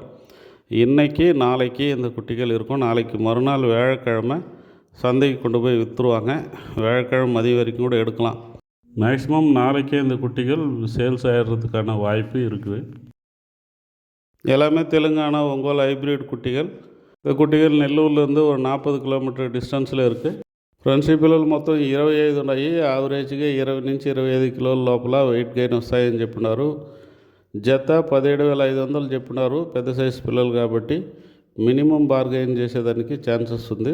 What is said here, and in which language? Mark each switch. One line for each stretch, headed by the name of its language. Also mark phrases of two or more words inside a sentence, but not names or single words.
Tamil: இன்றைக்கி நாளைக்கு இந்த குட்டிகள் இருக்கும். நாளைக்கு மறுநாள் வியாழக்கிழமை சந்தைக்கு கொண்டு போய் விற்றுருவாங்க. வியாழக்கிழமை மதியம் வரைக்கும் கூட எடுக்கலாம். மேக்ஸிமம் நாளைக்கே இந்த குட்டிகள் சேல்ஸ் ஆகிடுறதுக்கான வாய்ப்பு இருக்குது. எல்லாமே தெலுங்கானா ஒங்கோல் ஹைப்ரிட் குட்டிகள். இந்த குட்டிகள் నెల్లూరుலேருந்து ஒரு 40
English: kilometer distanceలో
Tamil: இருக்குது.
Telugu: ఫ్రెండ్స్, ఈ పిల్లలు మొత్తం 25 ఉన్నాయి. యావరేజ్గా 20 నుంచి 25 కిలోల లోపల
English: weight gain
Telugu: వస్తాయని చెప్పినారు. జత 17,500 చెప్పినారు. పెద్ద సైజు పిల్లలు కాబట్టి
English: minimum bargain
Telugu: చేసేదానికి ఛాన్సెస్ ఉంది.